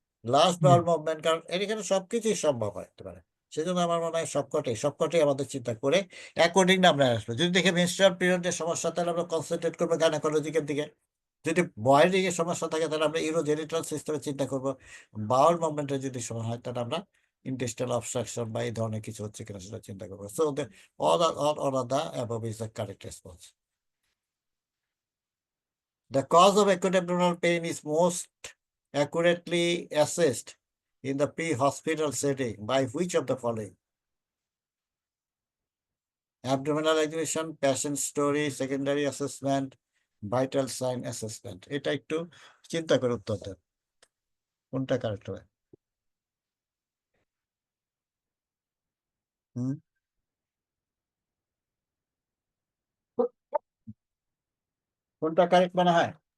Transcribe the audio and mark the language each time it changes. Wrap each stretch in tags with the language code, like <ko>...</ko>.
<bn>Last bowel movement, কারণ এখানে সবকিছুই সম্ভব হতে পারে। সেজন্য আমার মনে হয় সবকটাই আমাদের চিন্তা করে অ্যাকর্ডিংলি আমরা আসবো। যদি দেখে মেনস্ট্রুয়াল পিরিয়ডের সমস্যা, তাহলে আমরা কনসেন্ট্রেট করবো গাইনোকোলজিক্যাল দিকে। যদি ভয়েডিং এর সমস্যা থাকে, তাহলে আমরা ইউরোজেনিটাল সিস্টেমে চিন্তা করবো। বাউল মুভমেন্টের যদি সমস্যা হয়, তাহলে আমরা ইন্টেস্টাইনাল অবস্ট্রাকশন বা এই ধরনের কিছু হচ্ছে কিনা সেটা চিন্তা করবো।</bn> <en>So all of the above is the correct response. The cause of acute abdominal pain is most accurately assessed in the pre-hospital setting by which of the following? Abdominal examination, patient story, secondary assessment, vital sign assessment.</en> <bn>এটা একটু চিন্তা করে উত্তর দেন, কোনটা correct হবে? কোনটা correct মনে হয়?</bn>